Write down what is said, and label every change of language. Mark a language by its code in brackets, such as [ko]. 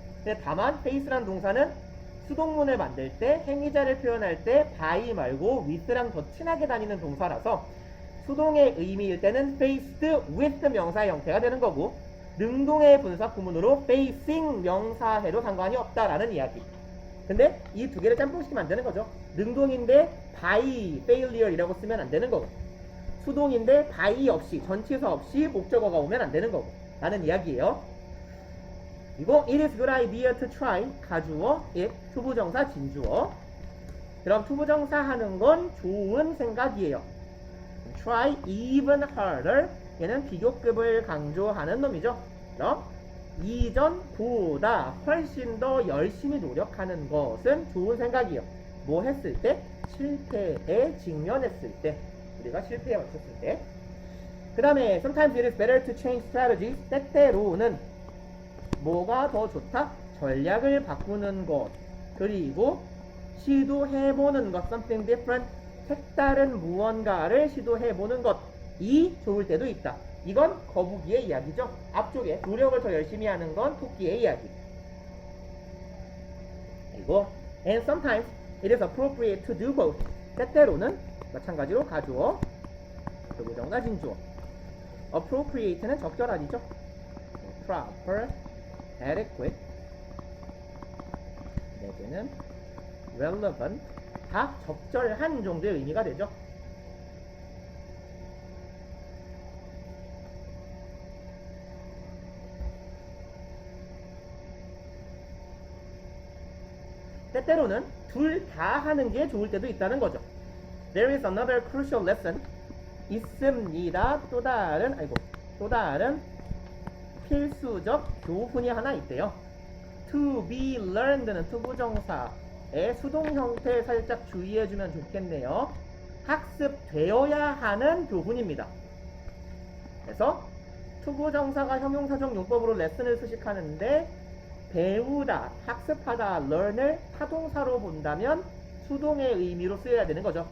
[ko] 근데 다만 face라는 동사는 수동문을 만들 때 행위자를 표현할 때 by 말고 with랑 더 친하게 다니는 동사라서 수동의 의미일 때는 faced with 명사의 형태가 되는 거고, 능동의 분사 구문으로 facing 명사해도 상관이 없다라는 이야기. 근데 이 두 개를 짬뽕시키면 안 되는 거죠. 능동인데 [en] by failure [ko] 이라고 쓰면 안 되는 거고, 수동인데 by 없이 전치사 없이 목적어가 오면 안 되는 거고 라는 이야기예요. [en] 이거 it is good idea to try [ko] 가주어 [en] it [ko] 투부정사 진주어. 그럼 투부정사 하는 건 좋은 생각이에요. [en] try even harder [ko] 얘는 비교급을 강조하는 놈이죠. 그럼 이전보다 훨씬 더 열심히 노력하는 것은 좋은 생각이에요. 뭐 했을 때? 실패에 직면했을 때. 우리가 실패에 맞췄을 때. [en] 그 다음에 sometimes it is better to change strategies. [ko] 때때로는 뭐가 더 좋다? 전략을 바꾸는 것. 그리고 시도해보는 것. [en] something different. [ko] 색다른 무언가를 시도해보는 것이 좋을 때도 있다. 이건 거북이의 이야기죠. 앞쪽에 노력을 더 열심히 하는 건 토끼의 이야기. [en] 그리고 and sometimes it is appropriate to do both. [ko] 때때로는 마찬가지로 가주어, 부정사 진주어. appropriate는 적절하죠. proper, adequate, 내지는 relevant, 다 적절한 정도의 의미가 되죠. 때때로는 둘 다 하는 게 좋을 때도 있다는 거죠. [en] There is another crucial lesson. [ko] 있습니다. 또 다른 필수적 교훈이 하나 있대요. To be learned는 투부정사의 수동 형태 살짝 주의해주면 좋겠네요. 학습되어야 하는 교훈입니다. 그래서 투부정사가 형용사적 용법으로 레슨을 수식하는데 배우다, 학습하다, learn을 타동사로 본다면 수동의 의미로 쓰여야 되는 거죠.